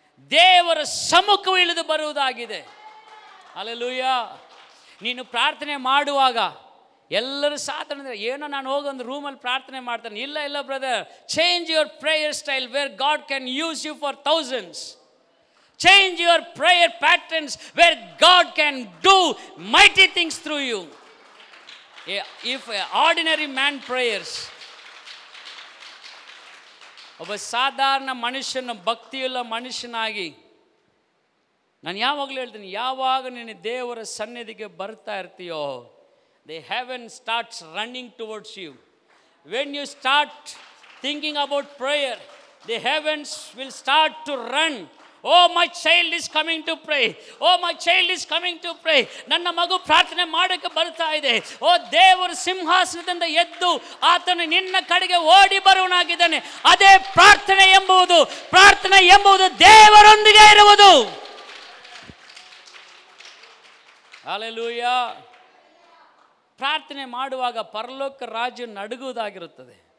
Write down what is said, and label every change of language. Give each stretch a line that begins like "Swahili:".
Kannada: ದೇವರ ಸಮ್ಮುಖವು ಇಳಿದು ಬರುವುದಾಗಿದೆ. ಹಲ್ಲೆಲೂಯಾ. ನೀನು ಪ್ರಾರ್ಥನೆ ಮಾಡುವಾಗ ಎಲ್ಲರೂ ಸಾಧನೆ, ಏನೋ ನಾನು ಹೋಗಿ ಒಂದು ರೂಮಲ್ಲಿ ಪ್ರಾರ್ಥನೆ ಮಾಡ್ತಾನೆ.
English: ಇಲ್ಲ brother, change your prayer style where God can use you for thousands. Change your prayer patterns where God can do mighty things through you. If ordinary man prayers,
Kannada: ಒಬ್ಬ ಸಾಧಾರಣ ಮನುಷ್ಯನ, ಭಕ್ತಿಯುಳ್ಳ ಮನುಷ್ಯನಾಗಿ ನಾನು ಯಾವಾಗಲೂ ಹೇಳ್ತೀನಿ, ಯಾವಾಗ ನೀನು ದೇವರ ಸನ್ನಿಧಿಗೆ ಬರ್ತಾ ಇರ್ತೀಯೋ,
English: the heaven starts running towards you. When you start thinking about prayer, the heavens will start to run. Oh, my child is coming to pray. Oh, my child is coming to pray.
Kannada: ನನ್ನ ಮಗು ಪ್ರಾರ್ಥನೆ ಮಾಡೋಕ್ಕೆ ಬರ್ತಾ ಇದೆ. ಓ, ದೇವರ ಸಿಂಹಾಸನದಿಂದ ಎದ್ದು ಆತನು ನಿನ್ನ ಕಡೆಗೆ ಓಡಿ ಬರುವನಾಗಿದ್ದಾನೆ. ಅದೇ ಪ್ರಾರ್ಥನೆ ಎಂಬುದು ದೇವರೊಂದಿಗೆ ಇರುವುದು. ಹಲ್ಲೆಲೂಯಾ. ಪ್ರಾರ್ಥನೆ ಮಾಡುವಾಗ ಪರಲೋಕ ರಾಜ್ಯ ನಡುಗುವುದಾಗಿರುತ್ತದೆ.